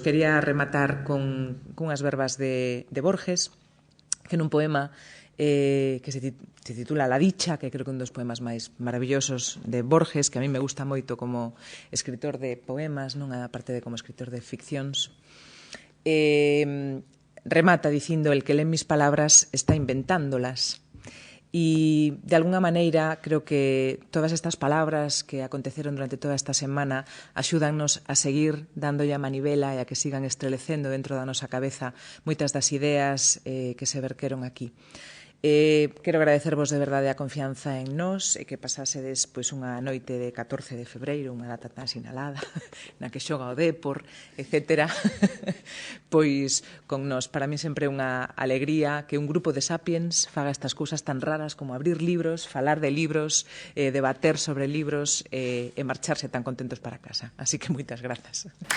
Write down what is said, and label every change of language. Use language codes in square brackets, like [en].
[gl] Quería rematar con unhas verbas de Borges, que nun poema que se titula La dicha, que creo que é un dos poemas máis maravillosos de Borges, que a mí me gusta moito como escritor de poemas, non a parte de como escritor de ficcións. Remata dicindo: [es] el que lee mis palabras está inventándolas. Y de alguna [gl] maneira creo que todas estas palabras que aconteceron durante toda esta semana axúdannos a seguir dándolle a manivela e a que sigan estrelecendo dentro da nosa cabeza moitas das ideas que se verqueron aquí. Quero agradecervos de verdade a confianza en nós e que pasásedes unha noite de 14 de febreiro, unha data tan sinalada, na que xoga o Dépor, etc. Pois con nós, para mí sempre é unha alegría que un grupo de sapiens faga estas cousas tan raras como abrir libros, falar de libros, debater sobre libros e marcharse tan contentos para casa. Así que moitas grazas.